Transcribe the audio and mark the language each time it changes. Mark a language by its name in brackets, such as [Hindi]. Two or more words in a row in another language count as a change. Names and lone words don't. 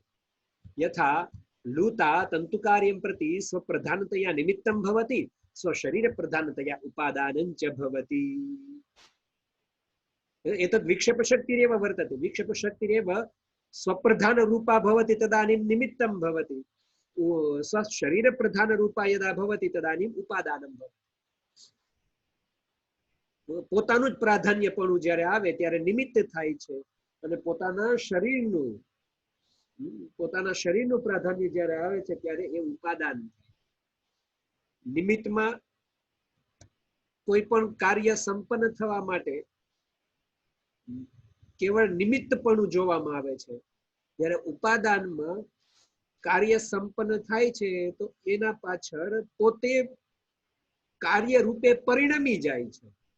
[Sanskrit] यथा लूता तन्तुकार्यं प्रति स्वप्रधानतया निमित्तं भवति, स्वशरीरप्रधानतया उपादानं च भवति। एतद् विक्षेपशक्तिरेव वर्तते। विक्षेपशक्तिरेव स्वप्रधानरूपा भवति तदानीं निमित्तं भवति, स्वशरीरप्रधानरूपा यदा भवति तदानीं उपादानं भवति। [Gujarati] પોતાનું જ પ્રાધાન્યપણું જ્યારે આવે ત્યારે નિમિત્ત થાય છે, અને પોતાના શરીરનું પ્રાધાન્ય જ્યારે આવે છે ત્યારે એ ઉપાદાન થાય। નિમિત્તમાં કોઈ પણ કાર્ય સંપન્ન થવા માટે કેવળ નિમિત્તપણું જોવામાં આવે છે, જ્યારે ઉપાદાનમાં કાર્ય સંપન્ન થાય છે તો એના પાછળ પોતે કાર્ય રૂપે પરિણમી જાય છે.